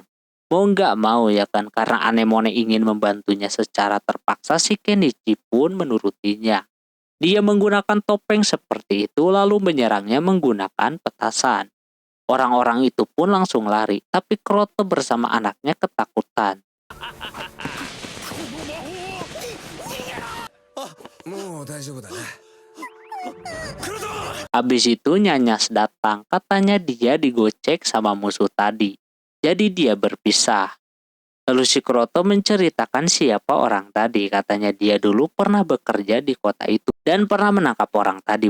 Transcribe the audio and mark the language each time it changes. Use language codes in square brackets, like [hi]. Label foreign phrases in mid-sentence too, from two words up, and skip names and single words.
[id] Mau nggak mau ya kan, karena Anemone ingin membantunya secara terpaksa, si Kenichi pun menurutinya. Dia menggunakan topeng seperti itu lalu menyerangnya menggunakan petasan. Orang-orang itu pun langsung lari, tapi Kroto bersama anaknya ketakutan. [ja] もう大丈夫だね。 [id] Habis itu Nyanyas datang, katanya dia digocek sama musuh tadi. Jadi dia berpisah. Lalu si Kroto menceritakan siapa orang tadi. Katanya dia dulu pernah bekerja di kota itu dan pernah menangkap orang tadi.